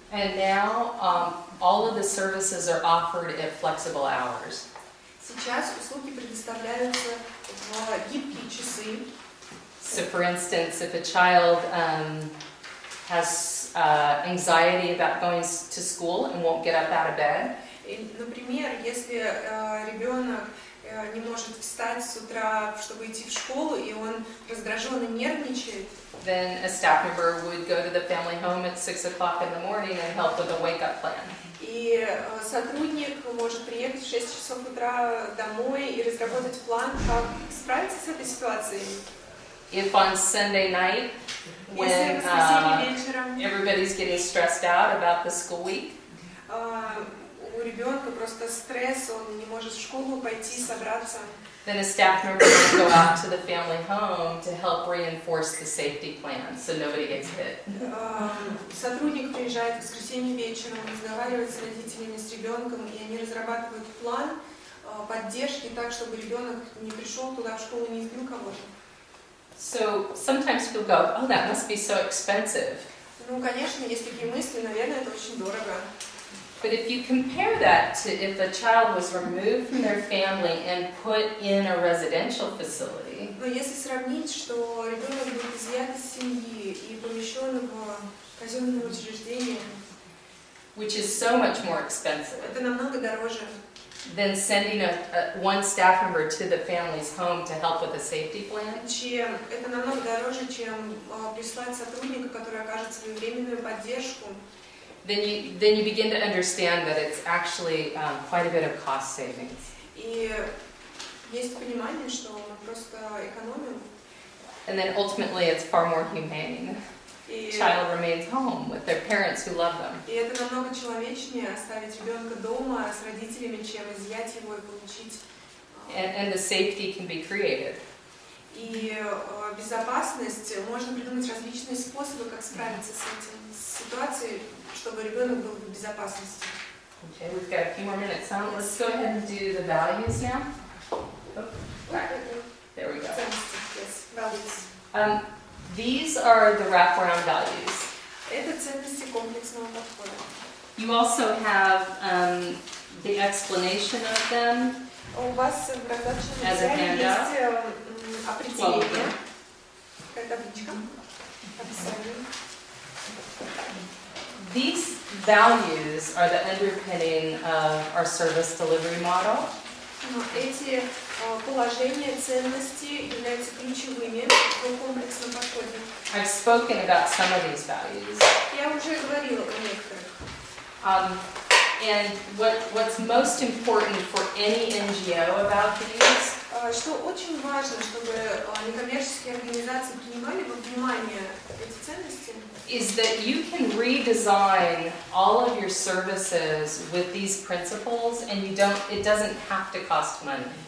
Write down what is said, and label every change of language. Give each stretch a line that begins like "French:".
English: And now all of the services are offered at flexible hours.
Russian: Сейчас услуги предоставляются в гибкие часы.
English: So for instance, if a child has anxiety about going to school and won't get up out of bed,
Russian: Например, если ребенок не может встать с утра, чтобы идти в школу, и он раздражен и нервничает,
English: then a staff member would go to the family home at 6 o'clock in the morning and help with a wake-up plan.
Russian: и сотрудник может приехать в 6 часов утра домой и разработать план, как справиться с этой ситуацией.
English: If on Sunday night, when
Russian: Если в воскресенье вечером
English: everybody's getting stressed out about the school week,
Russian: у ребенка просто стресс, он не может в школу пойти, собраться,
English: then a staff member will go out to the family home to help reinforce the safety plan so nobody gets hit.
Russian: сотрудник приезжает в воскресенье вечером, разговаривает с родителями, с ребенком, и они разрабатывают план поддержки так, чтобы ребенок не пришел туда в школу, не избил кого-то.
English: So sometimes people go, oh, that must be so expensive.
Russian: Ну, конечно, есть такие мысли, наверное, это очень дорого.
English: But if you compare that to if a child was removed from their family and put in a residential facility,
Russian: Но если сравнить, что ребенок будет изъят из семьи и помещен в казенное учреждение,
English: which is so much more expensive
Russian: это намного дороже,
English: than sending one staff member to the family's home to help with a safety plan,
Russian: это намного дороже, чем прислать сотрудника, который окажет своевременную поддержку.
English: then you begin to understand that it's actually quite a bit of cost savings.
Russian: И есть понимание, что мы просто экономим.
English: And then ultimately it's far more humane.
Russian: И,
English: Child remains home with their parents who love them.
Russian: и это намного человечнее оставить ребенка дома с родителями, чем изъять его и получить.
English: And the safety can be created.
Russian: И безопасность, можно придумать различные способы, как справиться с ситуацией, чтобы ребенок был в безопасности.
English: Okay, we've got a few more minutes. Let's go ahead and do the values now. Oh, back. There we go.
Russian: Ценности,
English: yes, values. These are the wraparound values.
Russian: Это ценности комплексного подхода.
English: You also have the explanation of them.
Russian: У вас в раздаточном
English: As a
Russian: материале
English: handout.
Russian: есть определение, такая табличка, описание.
English: These values are the underpinning of our service delivery model.
Russian: Эти положения, ценности являются ключевыми в комплексном подходе.
English: I've spoken about some of these values.
Russian: Я уже говорила о некоторых.
English: And what's most important for any NGO about these
Russian: Что очень важно, чтобы некоммерческие организации принимали во внимание эти ценности,
English: is that you can redesign all of your services with these principles, and it doesn't have to cost money.